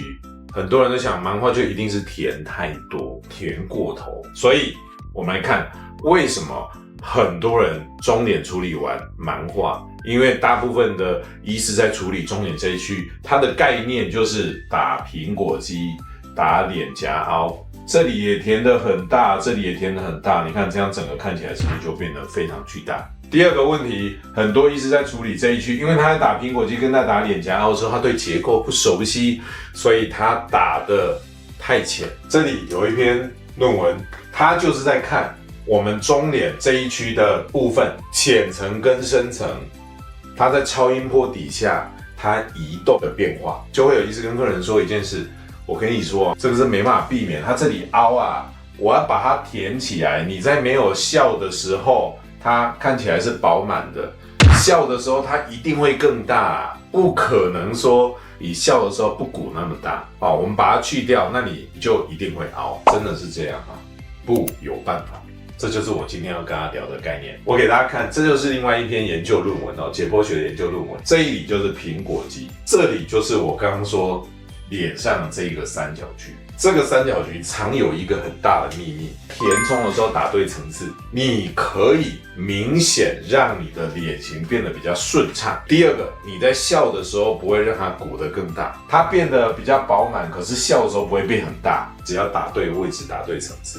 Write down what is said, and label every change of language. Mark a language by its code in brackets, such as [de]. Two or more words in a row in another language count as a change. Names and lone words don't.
[zh] 很多人都想蠻化就一定是填太多，填過頭，所以我們來看為什麼很多人中臉處理完蠻化，因為大部分的醫師在處理中臉這一區，它的概念就是打蘋果肌，打臉頰凹，這裡也填得很大，這裡也填得很大，你看這樣整個看起來是不是就變得非常巨大？第二個問題，很多醫師在處理這一區，因為他在打蘋果肌跟在打臉頰凹的時候，他對結構不熟悉，所以他打得太淺。這裡有一篇論文，他就是在看我們中臉這一區的部分，淺層跟深層，它在超音波底下它移動的變化，就會有醫師跟客人說一件事，我跟你說，這個是沒辦法避免，它這裡凹啊，我要把它填起來，你在沒有笑的時候，它看起來是饱滿的，笑的時候它一定會更大，不可能說你笑的時候不鼓那麼大。好，我們把它去掉，那你就一定會凹，真的是這樣啊？不，有辦法。這就是我今天要跟他聊的概念。我給大家看，這就是另外一篇研究論文哦，解剖学的研究論文。這一裡就是蘋果肌，這裡就是我剛剛說臉上的這一個三角區。這個三角區藏有一個很大的秘密，填充的時候打對層次，你可以明顯讓你的臉型變得比較順暢。第二個，你在笑的時候不會讓它鼓得更大，它變得比較飽滿，可是笑的時候不会變很大，只要打對位置，打对層次。